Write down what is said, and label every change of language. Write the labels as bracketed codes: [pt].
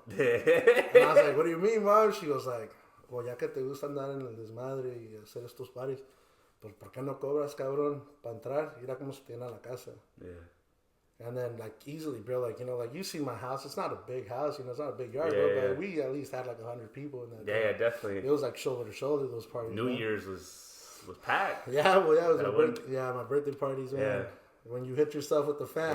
[en] And I was like, what do you mean, Mom? She goes like, well, [es] ya que te gusta andar en el desmadre y hacer estos paris, pues ¿por qué no cobras, cabrón, para entrar? Mira cómo se tiene la casa. [en] Yeah. And then like easily, bro, like, like you see my house, it's not a big house, it's not a big yard, bro, but we at least had like 100 people in that. Yeah, definitely. It was like shoulder to shoulder, those parties. New Year's was packed. Yeah, well, yeah, it was my birthday parties, man. Yeah. When you hit yourself with the fan.